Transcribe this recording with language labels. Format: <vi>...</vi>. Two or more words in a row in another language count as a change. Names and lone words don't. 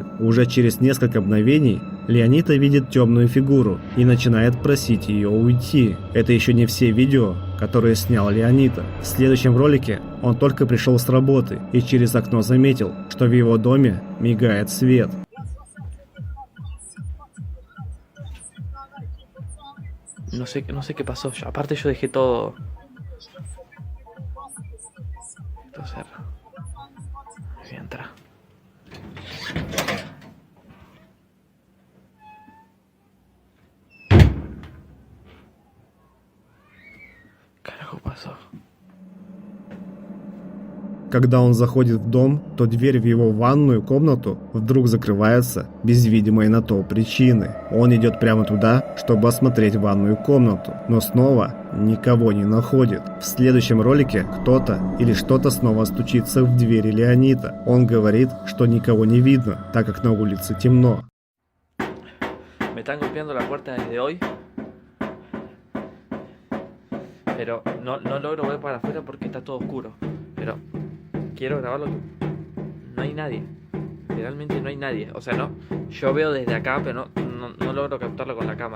<ru>Уже через несколько мгновений Леонита видит темную фигуру и начинает просить ее уйти. Это еще не все видео, которые снял Леонита. В следующем ролике он только пришел с работы и через окно заметил, что в его доме мигает свет.</ru> <es>No sé qué pasó. Aparte yo dejé todo... Esto cerrado. Voy a entrar. Carajo pasó.</es> <ru>Когда он заходит в дом, то дверь в его ванную комнату вдруг закрывается без видимой на то причины. Он идет прямо туда, чтобы осмотреть ванную комнату, но снова никого не находит. В следующем ролике кто-то или что-то снова стучится в двери Леонита. Он говорит, что никого не видно, так как на улице темно.</ru> <es>Me están golpeando la puerta desde hoy. Pero no logro ver para afuera porque está todo oscuro. Pero quiero grabarlo. No hay nadie. Realmente no hay nadie. O sea, no. Yo veo desde acá, pero no logro captarlo con la cámara.</es>